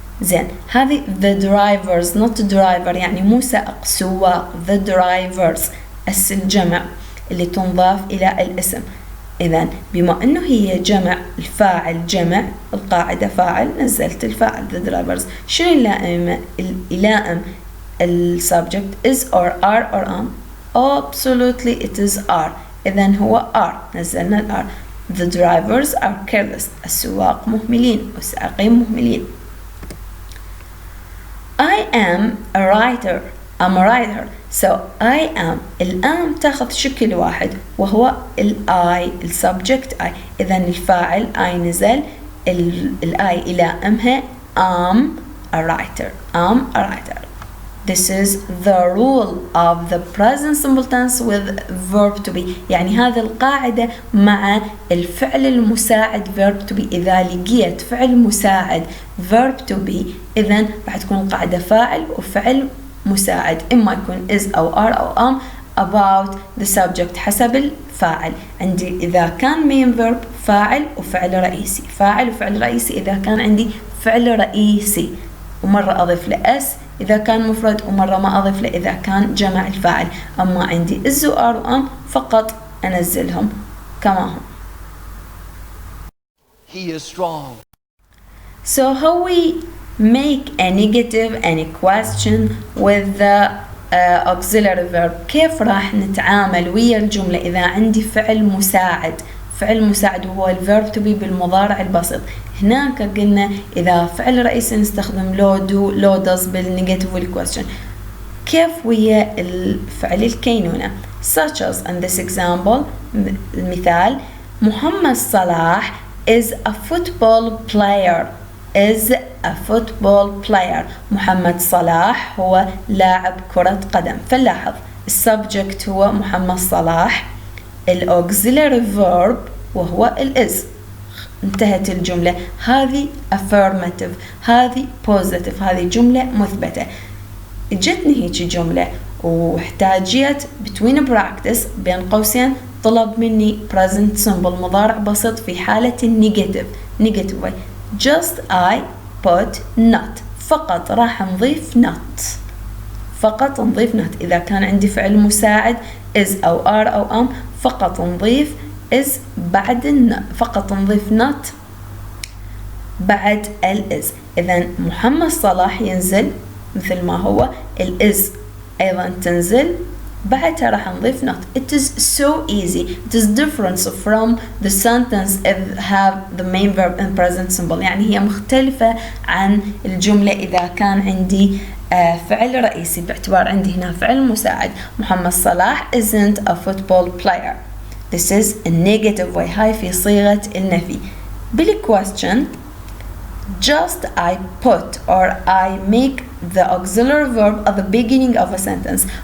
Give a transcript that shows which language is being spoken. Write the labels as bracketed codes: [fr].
[ar] زين هذه [en] the drivers not driver [ar] يعني مو سائق سواق the drivers الجمع اللي تنضاف الى الاسم. إذن بما أنه هي جمع الفاعل جمع القاعدة فاعل نزلت الفاعل the drivers. شنو اللائم السبجكت [en] is or are or am Absolutely it is are. [ar] إذن هو [en] are. [ar] نزلنا الار. [en] The drivers are careless. [ar] السواق مهملين. والسائقين مهملين. [en] I am a writer. I'm a writer. So I am. [ar] الآن تاخذ شكل واحد وهو I subject I. إذن الفاعل [en] I نزل I [ar] إلى أمها [en] I'm a writer. I'm a writer. This is the rule of the present simple tense with verb to be. [ar] يعني هذه القاعدة مع الفعل المساعد verb to be. إذا لقيت فعل مساعد verb to be إذن راح تكون القاعدة فاعل وفعل مساعد. إما يكون is أو are أو am [en] about the subject [ar] حسب الفاعل. عندي إذا كان main verb فاعل وفعل رئيسي. فاعل وفعل رئيسي إذا كان عندي فعل رئيسي. ومرة أضيف له s إذا كان مفرد ومرة ما أضيف له إذا كان جمع الفاعل. أما عندي is و are و am فقط أنزلهم كما هم. [en] He is strong. So how we make a negative and a question with the auxiliary verb. [ar] كيف راح نتعامل ويا الجملة إذا عندي فعل مساعد. فعل مساعد وهو الverb to be بالمضارع البسيط. هناك قلنا إذا فعل رئيسي نستخدم لو does بالنيجاتيف والquestion. كيف ويا الفعل الكينونة [en] such as in this example [ar] المثال [en] محمد صلاح is a football player. is a football player. [ar] محمد صلاح هو لاعب كرة قدم. فنلاحظ السبجكت هو محمد صلاح. الauxiliary verb وهو is. انتهت الجملة. هذه affirmative. هذه positive. هذه جملة مثبتة. جتني هيك جملة واحتاجيت [en] between practice [ar] بين قوسين طلب مني present simple مضارع بسيط في حالة negative way. [en] just I put not. [ar] فقط راح نضيف not. فقط نضيف not. إذا كان عندي فعل مساعد is أو are أو am فقط نضيف is بعد فقط نضيف not بعد is. إذن محمد صلاح ينزل مثل ما هو. is أيضا تنزل بعدها راح نضيف not. [en] It is so easy. It is different from the sentence if have the main verb in present simple. [ar] يعني هي مختلفة عن الجملة إذا كان عندي فعل رئيسي باعتبار عندي هنا فعل مساعد. [en] محمد صلاح isn't a football player. This is a negative way. [ar] هاي في صيغة النفي. [en] بالquestion just I put or I make the auxiliary verb at the beginning of a sentence.